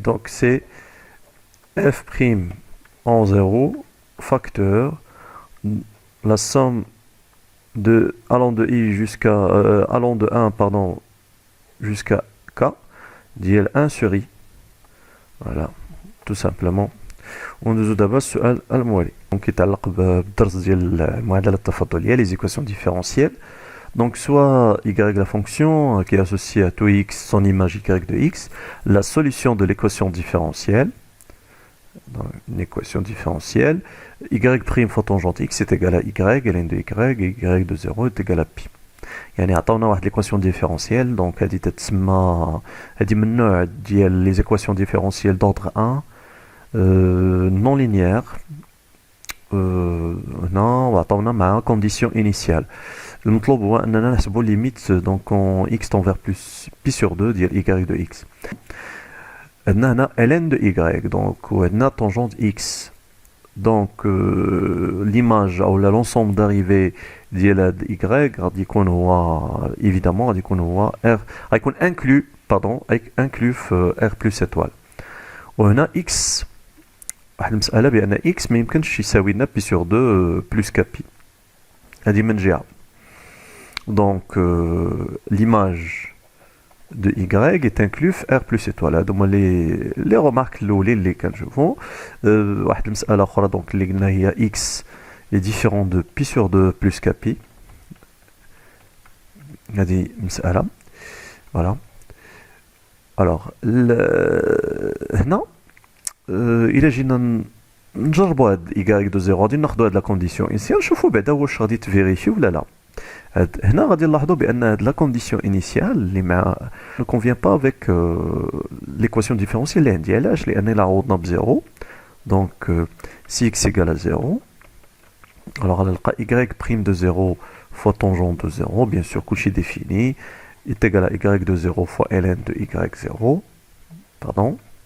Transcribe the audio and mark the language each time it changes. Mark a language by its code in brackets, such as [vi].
[fr] Donc c'est f' en 0 facteur la somme de allant de i jusqu'à allant de 1 pardon jusqu'à k [ar] ديال [fr] 1 sur i. Voilà, tout simplement. [ar] وندوزو دابا السؤال الموالي دونك يتعلق بالدرس ديال المعادلة التفاضلية [fr] les équations différentielles. Donc soit y la fonction qui est associée à tout x, son image y de x, la solution de l'équation différentielle, une équation différentielle, y' fois tangente x est égal à y, ln de y, et y de 0 est égal à pi. [ar] يعني عطاونا واحد l'équation différentielle, donc هذه تتسمى هذه من النوع ديال [fr] les équations différentielles d'ordre 1 non linéaire. [ar] هنا وعطاونا مع [fr] condition initiale. [ar] المطلوب هو اننا نحسبوا [fr] ليميت دونك x tend vers plus pi sur 2 ديال y de x. عندنا هنا ln de y دونك وعندنا tangente x. [ar] دونك l'image او [fr] l'ensemble d'arrivée [ar] ديال هاد y غادي يكون هو évidemment غادي يكون هو r غيكون inclus في r plus étoile. وهنا x واحد المسألة بأن x ما يمكنش يساوي لنا [fr] pi sur 2 plus k pi. [ar] هذه من جهة. [fr] Donc l'image de y est inclus r plus étoile. [ar] هادو هما les remarques الاولين اللي كنشوفو. واحد المسألة أخرى [fr] دونك اللي قلنا هي x est différent de pi sur 2 plus k pi. [ar] هذه مسألة. Voilà. Alors هنا إلا جينا نجربو هاد y de 0 غادي ناخدو هاد لا كونديسيون انيسيال نشوفو بعدا واش غادي تفيريفي ولا لا. هنا غادي نلاحظوا بان هاد لا كونديسيون انيسيال اللي مع [fr] ne convient pas avec l'équation différentielle [ar] اللي عندي. علاش؟ لان الا عوضنا بزيرو [fr] دونك si x égale à 0 alors غنلقى y prime de 0 fois tangente de 0 bien sûr كلشي défini est égal à y de 0 fois ln de y0 pardon.